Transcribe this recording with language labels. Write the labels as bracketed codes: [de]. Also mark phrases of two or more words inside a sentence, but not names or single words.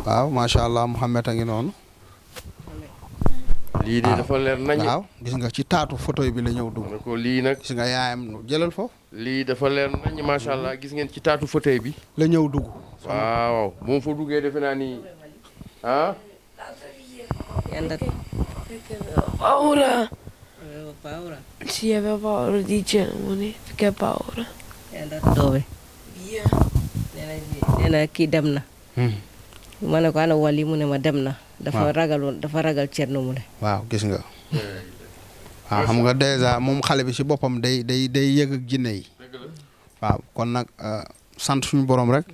[wo] waaw [ar] ما شاء الله [wo] Mouhamed a ngi noonu. lii de dafa leer nañ. waaw gis nga ci taatu photo bi la ñëw dugg. ne ko lii nag. gis nga yaayam jëlal foofu. lii dafa leer nañ [ar] ما شاء الله [wo] gis ngeen ci taatu fauteuil bi. la ñëw dugg. waaw bu mu fa duggee defe naa ni ah. [it] Paura. Sì, aveva paura di Germany, perché ha paura. Dove? Via. [wo] nee na kii dem na. ma ne ko ana wali mu ne ma dem na. dafa ragal Thierno Moule. waaw gis nga. waaw xam nga dèjà moom xale bi ci boppam day yëg ak jinne yi. waaw kon nag sant suñu borom rek.